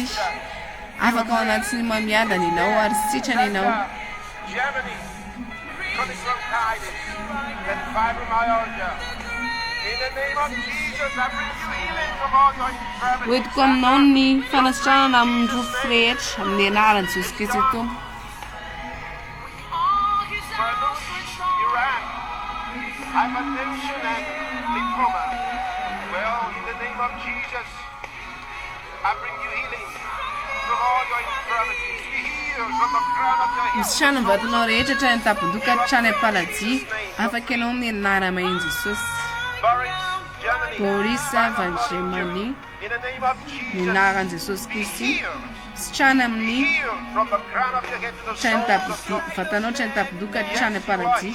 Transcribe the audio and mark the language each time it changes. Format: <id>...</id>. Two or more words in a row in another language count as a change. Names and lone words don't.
<mg>Afaka ao anatin'ny mamiadany ianao ary sitrany ianao. Hoentiko aminao ny fanasitranana amin'ny rofo rehetra amin'ny anarany Jesosy Kristy Tompo.</mg> <en>Hypertension and lymphoma. Well, in the name of Jesus, I bring you healing from all your infirmities. Be healed from the crown of your head.</en> <mg>Misitrana ny vatanao rehetra hatrany tampon-doka hatrany am-paladia. Afaka ianao amin'ny anarana Jesosy. Boris avy any Germany. Ny anaran'i Jesosy Kristy. Sitrana amin'ny vatanao hatrany tampon-doka hatrany am-paladia.</mg>